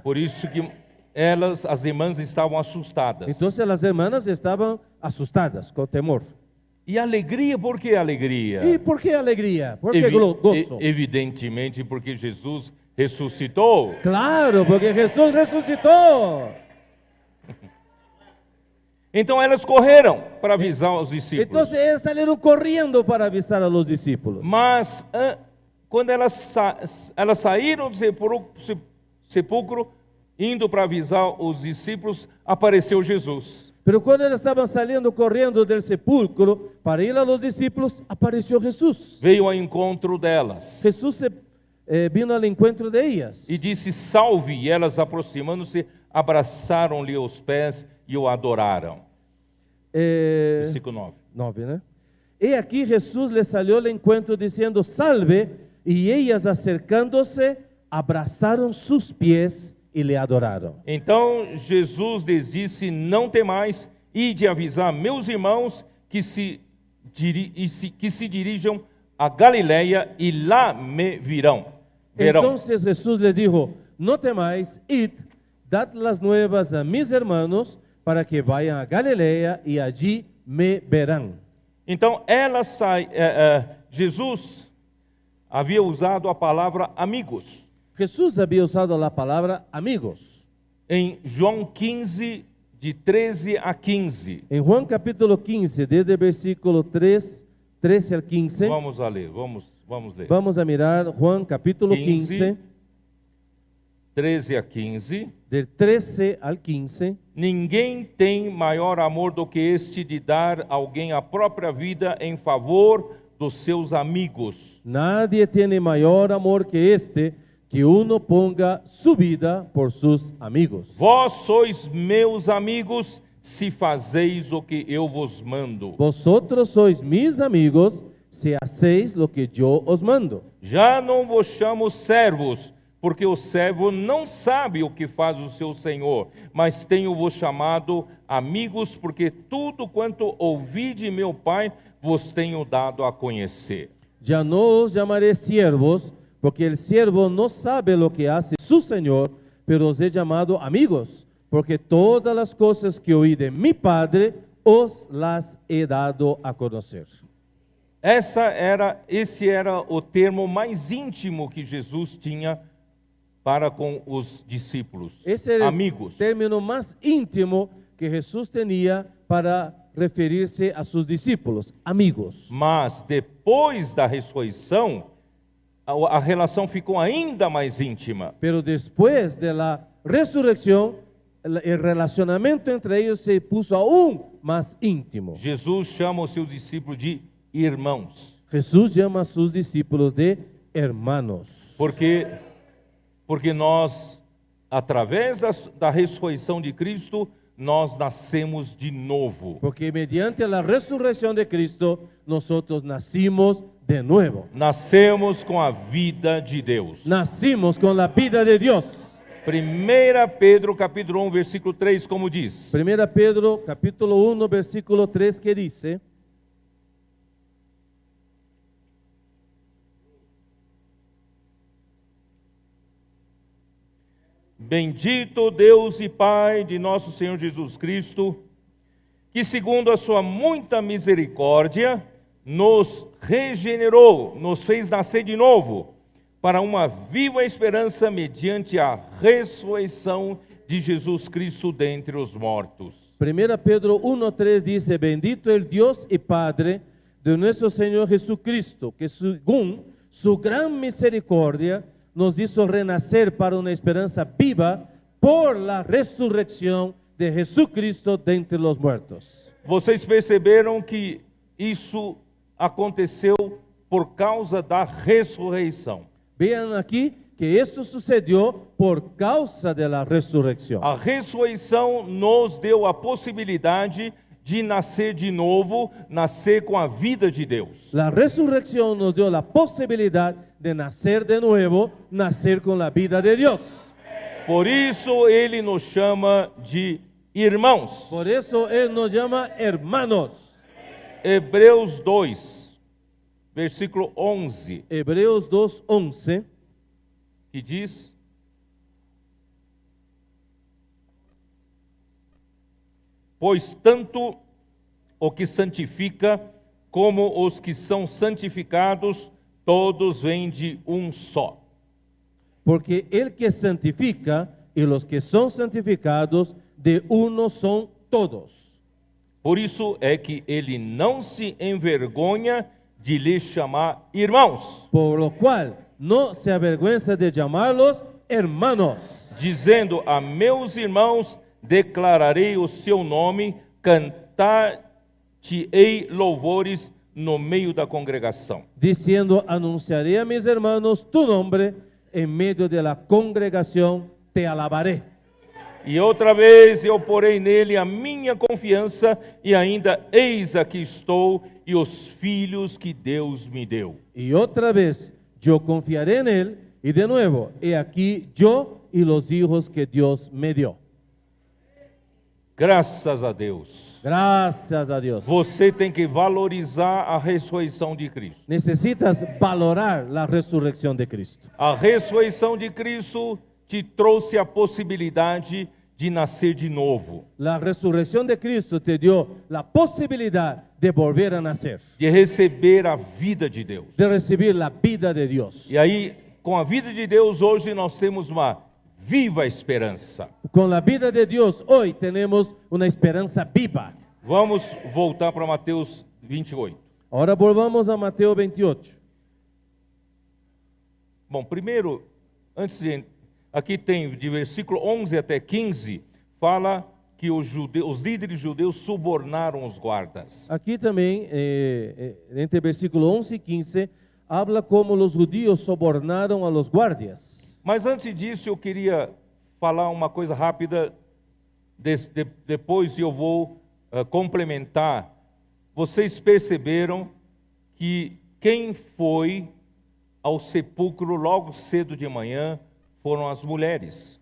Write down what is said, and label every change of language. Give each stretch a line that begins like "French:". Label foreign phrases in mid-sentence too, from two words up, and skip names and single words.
Portuguese: Por isso que as irmãs estavam assustadas.
Spanish: Entonces las hermanas estaban asustadas, con temor.
Portuguese: E alegria, por que alegria?
Spanish: ¿Y por qué alegría? ¿Por qué gozo?
Portuguese: Evidentemente porque Jesus ressuscitou.
Spanish: Claro, porque Jesús resucitó.
Portuguese: Então elas correram para avisar os discípulos.
Spanish: Entonces ellos salieron corriendo para avisar a los discípulos.
Portuguese: Mas quando elas saíram do sepulcro, indo para avisar os discípulos, apareceu Jesus.
Spanish: Pero cuando ellos estaban saliendo corriendo del sepulcro para ir a los discípulos, apareció Jesús.
Portuguese: Veio ao encontro delas.
Spanish: Jesús vino al encuentro de ellas.
Portuguese: E disse: salve, e elas aproximando-se, abraçaram-lhe os pés e o adoraram.
Spanish: Versículo 9,
Portuguese: né? E aqui
Spanish: Jesus les salió al encuentro diciendo: salve, y ellas acercándose, abrazaron sus pies
Portuguese: e le adoraram. Então Jesus lhes disse: não temais, ide avisar meus irmãos que se dirijam a Galileia e lá me verão.
Spanish: Entonces Jesús les dijo: no temáis, id, dad las nuevas a mis hermanos para que vayan a Galilea y allí me verán.
Portuguese: Então Jesus havia usado a palavra amigos.
Spanish: Jesús había usado la palabra amigos.
Portuguese: Em João 15, de 13 a 15.
Spanish: En Juan capítulo 15, desde el versículo 13 al 15.
Portuguese: Vamos a ler, vamos ler.
Spanish: Vamos a mirar Juan capítulo 15, 13 a 15. Del 13 al 15.
Portuguese: Ninguém tem maior amor do que este de dar a alguém a própria vida em favor dos seus amigos.
Spanish: Nadie tiene mayor amor que este, que uno ponga su vida por sus amigos.
Portuguese: Vós sois meus amigos, se fazeis o que eu vos mando.
Spanish: Vosotros sois mis amigos, si hacéis lo que yo os mando.
Portuguese: Já não vos chamo servos, porque o servo não sabe o que faz o seu senhor, mas tenho-vos chamado amigos, porque tudo quanto ouvi de meu Pai vos tenho dado a conhecer.
Spanish: Ya no os llamaré siervos, porque el siervo no sabe lo que hace su Señor, pero os he llamado amigos, porque todas las cosas que oí de mi Padre os las he dado a conocer.
Portuguese: Esse era o termo mais íntimo que Jesus tinha para com os discípulos. Esse era amigos.
Spanish: O término más íntimo que Jesús tenía para referirse a sus discípulos, amigos.
Portuguese: Mas depois da ressurreição, a relação ficou ainda mais íntima.
Spanish: Pero después de la resurrección, el relacionamiento entre ellos se puso aún más íntimo.
Portuguese: Jesus chama os seus discípulos de irmãos.
Spanish: Jesús llama a sus discípulos de hermanos.
Portuguese: Porque nós, através da ressurreição de Cristo, nós nascemos de novo.
Spanish: Porque mediante la resurrección de Cristo, nosotros nacimos de nuevo.
Portuguese: Nascemos com a vida de Deus.
Spanish: Nacimos con la vida de Dios.
Portuguese: 1 Pedro capítulo 1, versículo 3, como diz:
Spanish: 1 Pedro capítulo 1, versículo 3, que dice:
Portuguese: Bendito Deus e Pai de nosso Senhor Jesus Cristo, que segundo a sua muita misericórdia, nos regenerou, nos fez nascer de novo, para uma viva esperança mediante a ressurreição de Jesus Cristo dentre os mortos.
Spanish: 1 Pedro 1:3 dice: Bendito el Dios y Padre de nuestro Señor Jesucristo, que según su gran misericordia nos hizo renacer para una esperanza viva por la resurrección de Jesucristo de entre los muertos.
Portuguese: Vocês perceberam que isso aconteceu por causa da ressurreição.
Spanish: Vean aquí que esto sucedió por causa de la resurrección.
Portuguese: A ressurreição nos deu a possibilidade de nascer de novo, nascer com a vida de Deus.
Spanish: La resurrección nos dio la posibilidad de nacer de nuevo, nacer con la vida de Dios.
Portuguese: Por isso ele nos chama de irmãos.
Spanish: Por eso Él nos llama hermanos.
Portuguese: Hebreus 2, versículo 11,
Spanish: Hebreos 2:11
Portuguese: que diz: Pois tanto o que santifica como os que são santificados, todos vêm de um só.
Spanish: Porque el que santifica y los que son santificados, de uno son todos.
Portuguese: Por isso é que ele não se envergonha de lhes chamar irmãos,
Spanish: Por lo cual no se avergüenza de llamarlos hermanos,
Portuguese: dizendo: a meus irmãos declararei o seu nome, cantar-te-ei louvores no meio da congregação.
Spanish: diciendo: anunciaré a mis hermanos tu nombre, en medio de la congregación te alabaré.
Portuguese: E outra vez eu porei nele a minha confiança, e ainda eis aqui estou, e os filhos que Deus me deu.
Spanish: Y otra vez yo confiaré en él, y de nuevo, he aquí yo y los hijos que Dios me dio.
Portuguese: Graças a Deus.
Spanish: Gracias a Dios.
Portuguese: Você tem que valorizar a ressurreição de Cristo.
Spanish: Necesitas valorar la resurrección de Cristo.
Portuguese: A ressurreição de Cristo te trouxe a possibilidade de nascer de novo,
Spanish: La resurrección de Cristo te dio la posibilidad de volver a nacer,
Portuguese: de receber a vida de Deus.
Spanish: de recibir la vida de Dios.
Portuguese: E aí, com a vida de Deus, hoje nós temos uma viva esperança.
Spanish: Con la vida de Dios hoy tenemos una esperanza viva.
Portuguese: Vamos voltar para Mateus 28.
Spanish: Ahora volvamos a Mateo 28.
Portuguese: Bom, primeiro, aqui tem de versículo 11 até 15, fala que os líderes judeus subornaram os guardas.
Spanish: Aquí también, entre versículo 11 y 15, habla como los judíos sobornaron a los guardias.
Portuguese: Mas antes disso, eu queria falar uma coisa rápida, depois eu vou complementar. Vocês perceberam que quem foi ao sepulcro logo cedo de manhã foram as mulheres.